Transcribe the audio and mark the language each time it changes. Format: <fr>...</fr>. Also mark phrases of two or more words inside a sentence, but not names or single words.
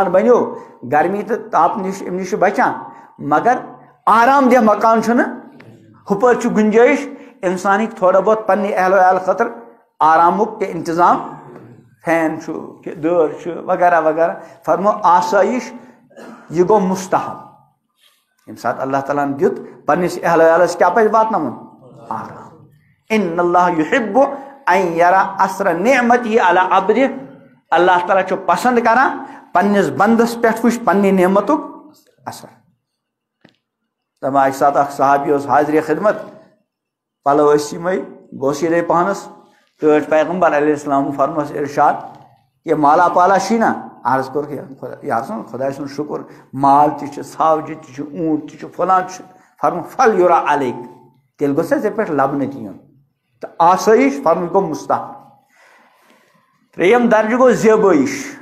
<ks>بنیو گرمی تو تاپ نش امہِ نش بچان مگر آرام دہ مکان چھُنہٕ ہُپٲرۍ چھُ گُنجٲیش انسان ہیٚکہِ تھوڑا بہت پننہِ اہل ویال خٲطرٕ آرامُک تہِ انتظام فین چھُ دٲر چھُ وغیرہ وغیرہ فرمو آسٲیِش یہِ گوٚو مستحب ییٚمہِ ساتہٕ اللہ تعالیٰ ہن دیُت پننِس اہل ویالس کیٛاہ پزِ واتناوُن آرام</ks> <ar>ان اللہ یحب ان یرا اثر نعمتہ علی عبدہ</ar> <ks>اللہ تعالیٰ چھُ پسند کران پننس بندس پٮ۪ٹھ وٕچھ پننہِ نعمتُک اثر دپان اکہِ ساتہٕ اکھ صحابی اوس حاضرِ خدمت پلو ٲسۍ یِمے گوٚژھ یِتھٕے پہنس ٹٲٹھۍ پیغمبر</ks> <ar>علیہ السلام</ar> <ks>فرموس ارشاد کہ مالا پالا چھی نا عرض کوٚرُکھ یا رسول خۄداے سُنٛد شُکر مال تہِ چھُ ژھاوجہِ تہِ چھُ اوٗنٹ تہِ چھُ فلان چھُ فرمو پھل یورا علیک تیٚلہِ گوٚژھ ژےٚ پٮ۪ٹھ لبنہٕ تہِ یُن تہٕ آسٲیِش فرمو یہِ گوٚو مستحب 3یم درجہٕ گوٚو زیبٲیِش</ks>